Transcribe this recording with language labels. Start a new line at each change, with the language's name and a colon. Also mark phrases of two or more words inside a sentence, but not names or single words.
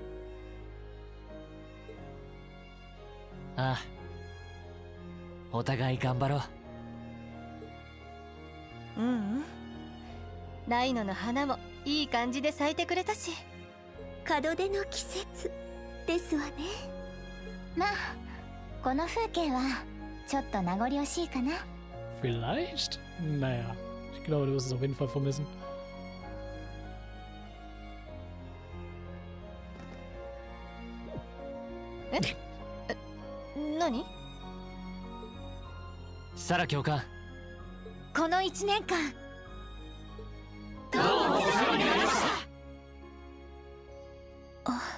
Japanese: ああ、お互い頑張ろう。うんうん、ライノの花もいい感じで咲いてくれたし、門出の季節ですわね。まあこの風景はちょっと名残惜しいかな。
German: vielleicht? Naja, ich glaube, du wirst es auf jeden Fall vermissen.
Japanese: 何？サラ教官、この1年間どうもお世話になりました。